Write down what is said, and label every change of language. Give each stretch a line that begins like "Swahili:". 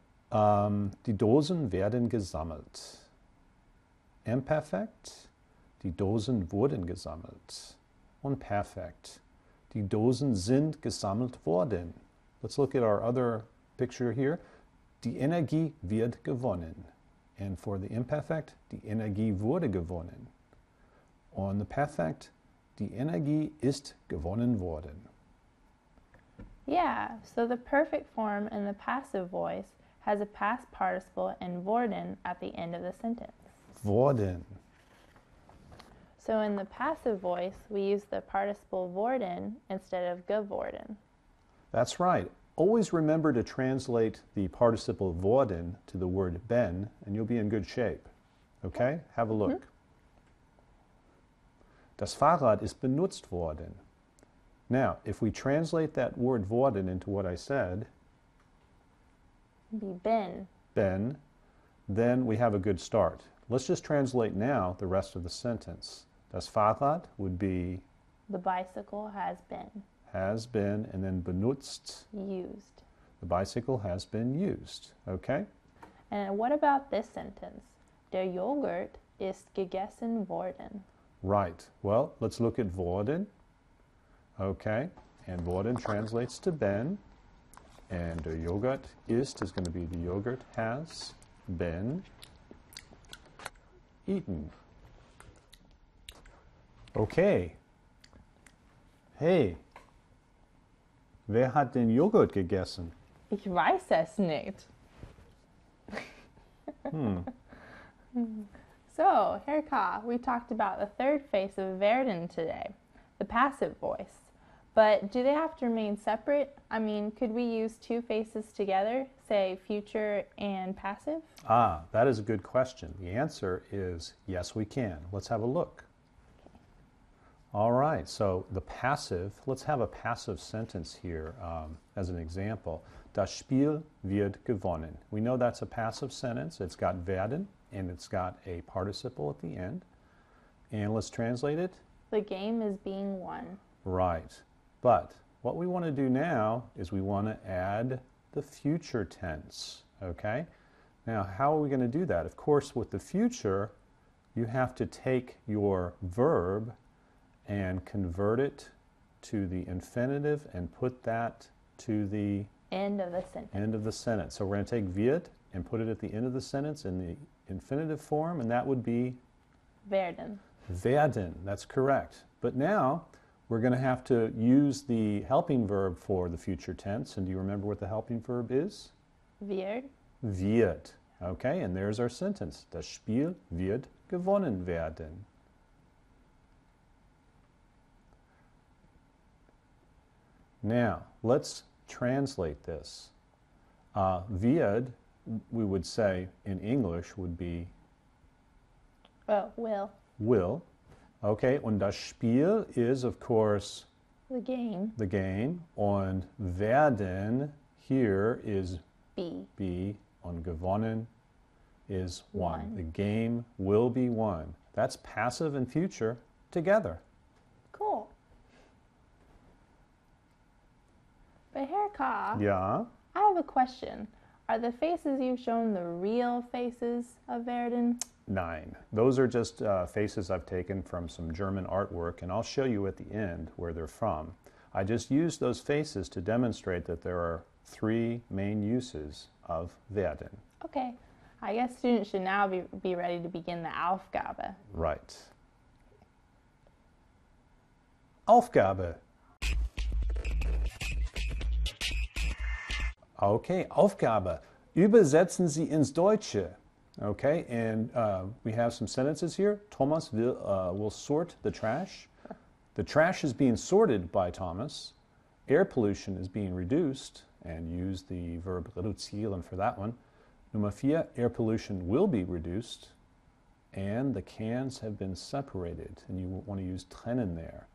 German: Die Dosen werden gesammelt. Imperfekt. Die Dosen wurden gesammelt. Und perfekt. Die Dosen sind gesammelt worden.
English: Let's look at our other picture here.
German: Die Energie wird gewonnen.
English: And for the imperfect,
German: die Energie wurde gewonnen.
English: On the perfect,
German: die Energie ist gewonnen worden.
English: Yeah, so the perfect form in the passive voice has a past participle and worden at the end of the sentence.
German: Worden.
English: So in the passive voice, we use the participle worden instead of geworden. That's right. Always remember to translate the participle worden to the word ben, and you'll be in good shape. Okay? Have a look.
German: Das Fahrrad ist benutzt worden.
English: Now, if we translate that word worden into what I said, Be ben. ben, then we have a good start. Let's just translate now the rest of the sentence.
German: Das Fahrrad
English: would be The bicycle has been and then benutzt. used. The bicycle has been used. Okay? And what about this sentence?
German: Der Joghurt ist gegessen worden.
English: Right. Well, let's look at worden. Okay. And worden translates to ben. And
German: der Joghurt ist
English: going to be the yogurt has been eaten. Okay.
German: Hey, wer hat den Joghurt gegessen? Ich weiß es nicht.
English: So, Herka, we talked about the third face of werden today, the passive voice. But do they have to remain separate? I mean, could we use two faces together, say future and passive? That is a good question. The answer is yes, we can. Let's have a look. All right, so the passive, let's have a passive sentence here as an example.
German: Das Spiel wird gewonnen.
English: We know that's a passive sentence. It's got werden and it's got a participle at the end. And let's translate it. The game is being won. Right. But what we want to do now is we want to add the future tense. Okay? Now, how are we going to do that? Of course, with the future, you have to take your verb and convert it to the infinitive and put that to the End of the sentence. end of the sentence. So we're going to take wird and put it at the end of the sentence in the infinitive form, and that would be
German: Werden.
English: werden. That's correct. But now we're going to have to use the helping verb for the future tense. And do you remember what the helping verb is?
German: Wird. Wird.
English: Okay, and there's our sentence.
German: Das Spiel wird gewonnen werden.
English: Now, let's translate this. Wird, we would say in English, would be Oh, will. will, Okay,
German: und das Spiel
English: is, of course, The game. the game.
German: Und werden
English: here is Be. be.
German: Und gewonnen
English: is won. Won. The game will be won. That's passive and future together. Cool. But Herr Ka, Yeah. I have a question. Are the faces you've shown the real faces of Werden? 9. Those are just faces I've taken from some German artwork, and I'll show you at the end where they're from. I just used those faces to demonstrate that there are 3 main uses of werden. Okay. I guess students should now be ready to begin the Aufgabe. Right.
German: Aufgabe.
English: Okay, Aufgabe.
German: Übersetzen Sie ins Deutsche.
English: Okay, and we have some sentences here. Thomas will sort the trash. The trash is being sorted by Thomas. Air pollution is being reduced, and use the verb reduzieren for that one. Nummer 4, air pollution will be reduced, and the cans have been separated, and you want to use trennen there.